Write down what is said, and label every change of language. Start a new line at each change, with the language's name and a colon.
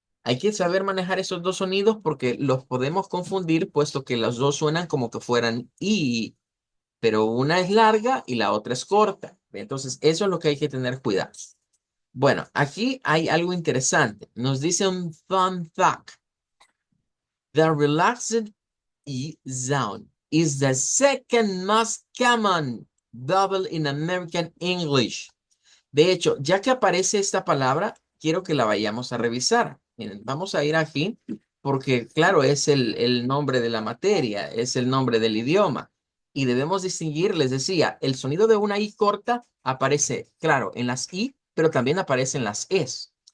Spanish: Hay que saber manejar esos dos sonidos porque los podemos confundir, puesto que los dos suenan como que fueran I, pero una es larga y la otra es corta. Entonces, eso es lo que hay que tener cuidado. Bueno, aquí hay algo interesante. Nos dice un fun fact.
English: The relaxed E sound is the second most common vowel in American English.
Spanish: De hecho, ya que aparece esta palabra, quiero que la vayamos a revisar. Miren, vamos a ir aquí porque, claro, es el nombre de la materia, es el nombre del idioma. Y debemos distinguir, les decía, el sonido de una I corta aparece, claro, en las I, pero también aparece en las Es.